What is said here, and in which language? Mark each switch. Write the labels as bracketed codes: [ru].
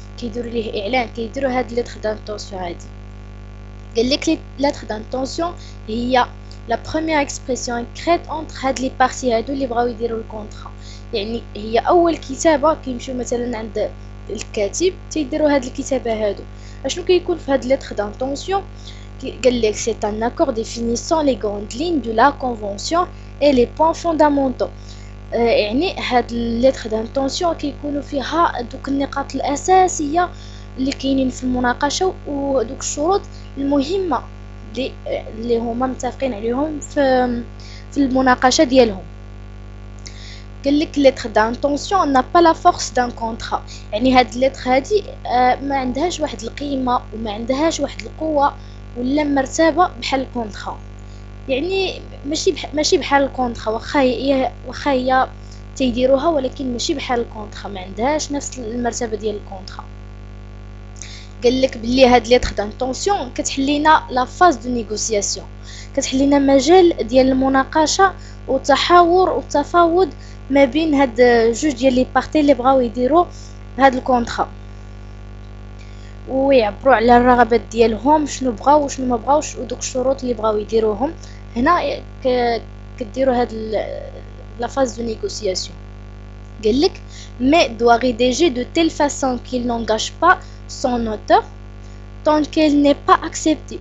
[ar] كيديروا ليه اعلان، كيديروا هاد ليتر دانتونسيون هادي. قال لك ليتر دانتونسيون هي لا بروميير اكسبرسيون كريت اونتر هاد لي بارتي هادو اللي بغاو يديروا الكونطرا. يعني هي اول كتابه كيمشيو مثلا عند الكاتب تيديروا هاد الكتابه هادو. اشنو كيكون في هاد ليتر دانتونسيون؟ قال لك [fr] c'est un accord définissant les grandes lignes de la convention et les points fondamentaux. [ar] يعني هاد الليتر دانتونسيون كيكونوا فيها دوك النقاط الاساسيه اللي كاينين في المناقشه ودوك الشروط المهمه اللي هما متفقين عليهم في المناقشه ديالهم. قال لك ليتر دانتونسيون [fr] n'a pas la force d'un contrat. [ar] يعني هاد الليتر هادي ما عندهاش واحد القيمه وما عندهاش واحد القوه ولا مرتبه بحال الكونطرا. يعني ماشي بحال الكونطرا، واخا هي تيديروها، ولكن ماشي بحال الكونطرا، ما عندهاش نفس المرتبه ديال الكونطرا. قال لك بلي هاد ليتر دانتونسيون كتحل لينا لا فاز دو نيغوسياسيون، كتحل لينا مجال ديال المناقشه والتحاور والتفاوض ما بين هاد جوج ديال لي بارتي اللي بغاو يديروا هاد الكونطرا، ويعبروا على الرغبات ديالهم، شنو بغاو وشنو ما بغاوش ودوك الشروط اللي بغاو يديروهم. هنا كديروا هاد لا فاز دو نيغوسياسيون. قال لك [fr] mais doit rédiger de telle façon qu'il n'engage pas son auteur tant qu'elle n'est pas acceptée.